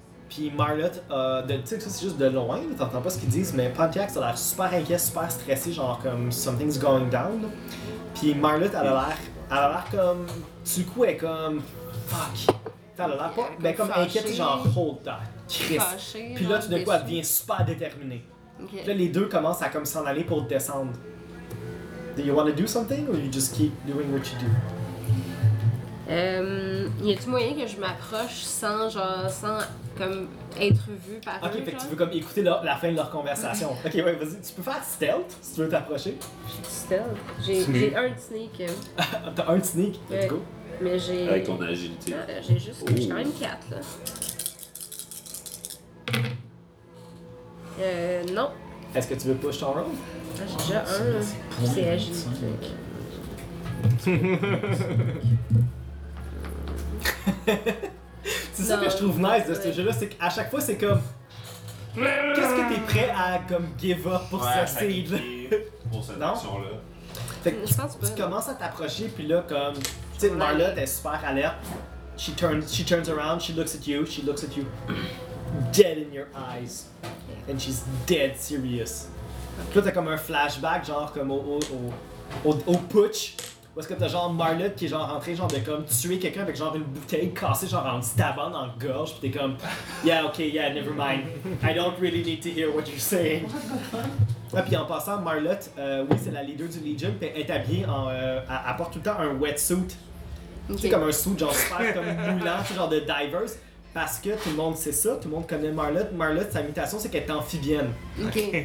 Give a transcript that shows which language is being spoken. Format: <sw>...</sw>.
<fr>Puis Marlotte, tu sais que ça c'est juste de loin, t'entends pas ce qu'ils disent, mais Pontiac a l'air super inquiet, super stressé, genre comme something's going down. Puis Marlotte, elle a l'air comme, du coup, elle est comme, fuck. Elle a l'air pas, ben comme inquiète, genre hold that, Chris. Puis là, tout d'un coup, elle devient super déterminée. Okay. Puis là, les deux commencent à comme s'en aller pour descendre.</fr> <en>Do you want to do something or you just keep doing what you do?</en> <fr>Y a-tu moyen que je m'approche sans genre sans comme être vu par eux? Ok, fait que tu veux comme écouter la fin de leur conversation. Ok, ouais, vas-y, tu peux faire stealth si tu veux t'approcher. J'ai stealth. J'ai un sneak. T'as un sneak? Ouais. Let's go. Mais j'ai. Avec ton agilité. J'ai quand même 4 là. Non. Est-ce que tu veux push ton roll? J'ai déjà un. C'est agilité. C'est ça que je trouve nice de ce jeu-là, c'est qu'à chaque fois c'est comme qu'est-ce que t'es prêt à comme give up pour ouais, ce seed là pour cette action-là. Fait que tu commences à t'approcher puis là comme tu sais Marlotte est super alerte.</fr> <en>She turns around, she looks at you dead in your eyes and she's dead serious.</en> <fr>Puis là, t'as comme un flashback, genre, comme au putsch. Où est-ce que t'as genre Marlotte qui est genre rentré, genre, de comme tuer quelqu'un avec genre une bouteille cassée, genre en stabant dans la gorge.</fr> <en>Puis t'es comme, yeah, ok, yeah, never mind. I don't really need to hear what you're saying.</en> <fr>Ah, puis en passant, Marlotte, oui, c'est la leader du Legion, puis elle est habillée en. Elle porte tout le temps un wetsuit. Okay. C'est comme un suit, genre super, comme moulant, ce genre de divers. Parce que tout le monde sait ça, tout le monde connaît Marlotte. Marlotte, sa mutation, c'est qu'elle est amphibienne. Ok.</fr>